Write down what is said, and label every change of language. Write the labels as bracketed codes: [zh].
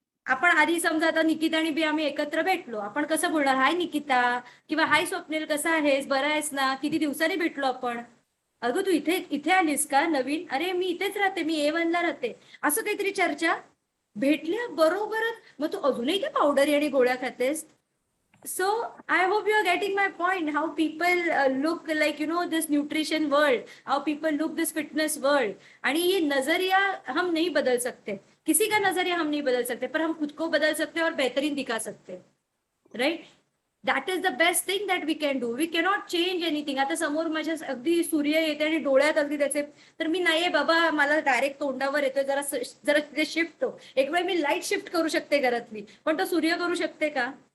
[mr] आपण आधी समजा आता निकिता आणि बी आम्ही एकत्र भेटलो, आपण कसं बोलणार, हाय निकिता, किंवा हाय स्वप्नील कसा आहेस, बरं आहेस ना, किती दिवसांनी भेटलो आपण, अगं तू इथे इथे आलीस का नवीन, अरे मी इथेच राहते, मी A1 ला राहते, असं काहीतरी चर्चा. भेटल्या बरोबरच मग तू अजूनही त्या पावडरी आणि गोळ्या खातेस. [en] So I hope you are getting my point. How people look like this nutrition world, how people look this fitness world. [hi] आणि ये नजरिया हम नहीं बदल सकते, किसी का नजरिया हम नहीं बदल सकते, पर हम खुद को बदल सकते हैं और बेहतरीन दिखा सकते हैं, right. [en] That is the best thing that we can do. We cannot change anything. [mr] आता समोर माझ्या अगदी सूर्य येते आणि डोळ्यात अगदी त्याचे, तर मी नाहीये बाबा मला डायरेक्ट तोंडावर येतोय, जरा जरा तिथे शिफ्ट हो. एक वेळ मी लाईट शिफ्ट करू शकते घरातली, पण तो सूर्य करू शकते का?